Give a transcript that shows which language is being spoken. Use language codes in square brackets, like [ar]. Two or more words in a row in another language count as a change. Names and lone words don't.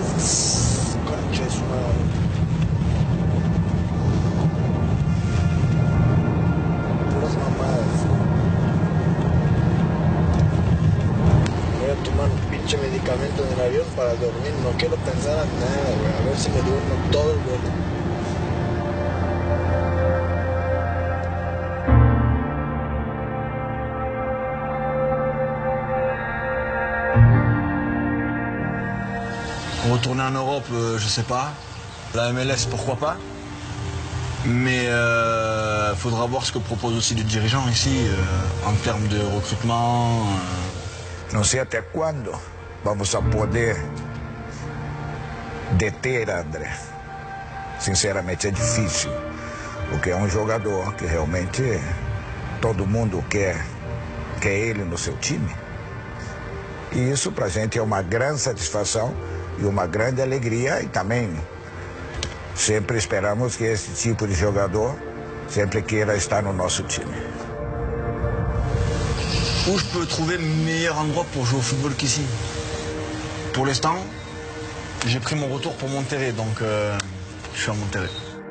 [es] Concha de su madre. Puras mamadas. Voy a tomar un pinche medicamento en el avión para dormir. No quiero pensar en nada, güey. A ver si me duermo todo el vuelo. [fr] Retourner en Europe, je sais pas. La MLS, pourquoi pas. Mais faudra voir ce que propose aussi les dirigeants ici en termes de recrutement. [pt] Não sei até quando vamos a poder deter André. Sinceramente é difícil, porque é um jogador que realmente todo mundo quer ele no seu time. E isso pra gente é uma grande satisfação e uma grande alegria, e também sempre esperamos que esse tipo de jogador sempre queira estar no nosso time. [fr] Où je peux trouver meilleur endroit pour jouer au football qu'ici? Pour l'instant, J'ai pris mon retour pour Monterrey, donc je suis à Monterrey.